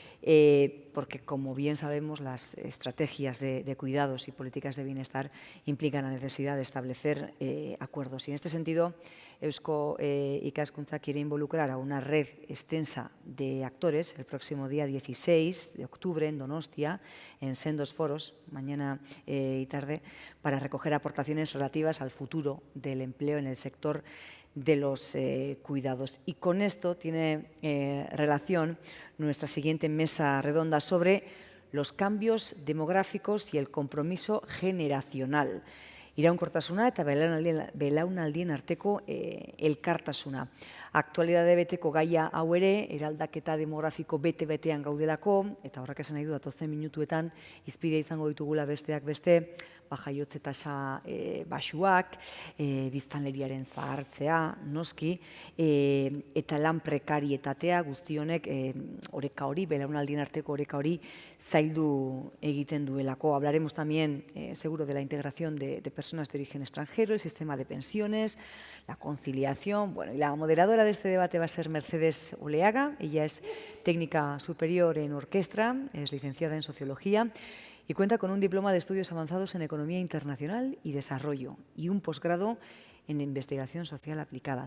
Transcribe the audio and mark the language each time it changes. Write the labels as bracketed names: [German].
[Spanish] Porque, como bien sabemos, las estrategias de cuidados y políticas de bienestar implican la necesidad de establecer acuerdos. Y en este sentido, Eusko Ikaskuntza quiere involucrar a una red extensa de actores el próximo día 16 de octubre en Donostia, en sendos foros, mañana y tarde, para recoger aportaciones relativas al futuro del empleo en el sector de los cuidados. Y con esto tiene relación nuestra siguiente mesa redonda sobre los cambios demográficos y el compromiso generacional. [Basque] Iraunkortasuna eta belaunaldien arteko elkartasuna. Aktualidade beteko gaia hau ere, eraldaketa demografiko bete-betean gaudelako, eta horrek esan nahi du datozen minutuetan hizpide izango ditugula besteak beste, jaiotze tasa baxuak, biztanleriaren zahartzea, noski, eta lan prekarietatea guzti honek oreka hori, belaunaldien arteko oreka hori zaildu egiten duelako. [Spanish] Hablaremos también, seguro, de la integración de personas de origen extranjero, el sistema de pensiones, la conciliación. Bueno, y la moderadora de este debate va a ser Mercedes Oleaga. Ella es técnica superior en orquestra, es licenciada en Sociología y cuenta con un diploma de estudios avanzados en Economía Internacional y Desarrollo y un posgrado en Investigación Social Aplicada.